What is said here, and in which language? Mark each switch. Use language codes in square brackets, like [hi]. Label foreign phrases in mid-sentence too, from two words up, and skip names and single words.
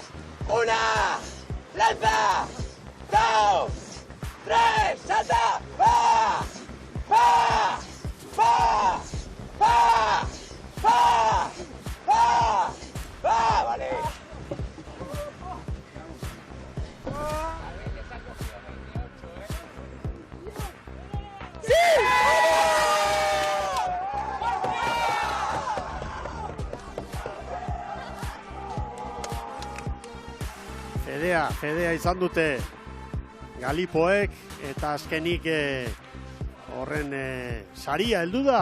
[es] 1, lanza, 2, 3, salta, va, va, va, va, va, va, va, vale. ¡Sí! [eu] Fedea izan dute Galipoek eta azkenik horren saria heldu da.